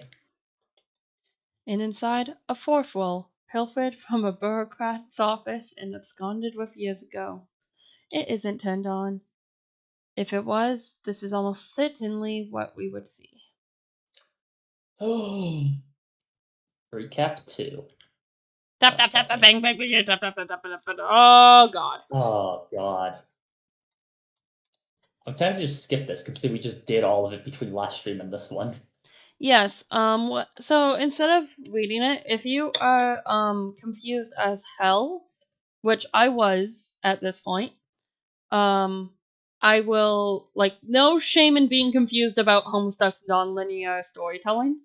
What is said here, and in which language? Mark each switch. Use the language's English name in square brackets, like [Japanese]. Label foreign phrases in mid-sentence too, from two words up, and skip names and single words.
[English] And inside, a fourth roll, pilfered from a bureaucrat's office and absconded with years ago. It isn't turned on. If it was, this is almost certainly what we would see. Recap 2. Tap, tap, tap, tap, bang, bang, bang, tap, tap, tap, tap, tap, tap. Oh, God. Oh god. I'm tempted to just skip this considering we just did all of it between last stream and this one. Yes, so instead of reading it, if you are, confused as hell, which I was at this point, I will, like, no shame in being confused about Homestuck's non-linear storytelling.